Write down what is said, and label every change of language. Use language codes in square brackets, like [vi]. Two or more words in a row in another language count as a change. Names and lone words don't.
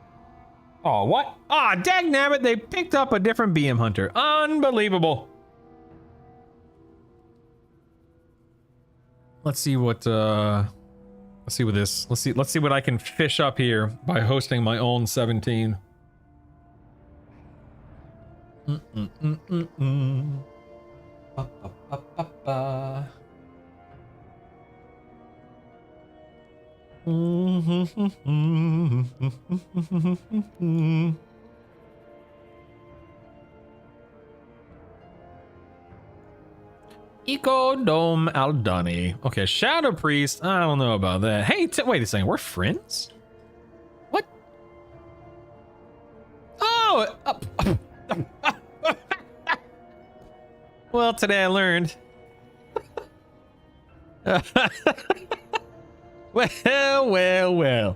[en] Oh, what? Ah, dagnabbit, they picked up a different BM Hunter. Unbelievable. Let's see what this. Let's see what I can fish up here by hosting my own 17. Ba, ba, ba, ba, ba. Eco Dome Aldani. Okay, Shadow Priest. I don't know about that. Hey, wait a second. We're friends? What? Oh! Well, today I learned. Well.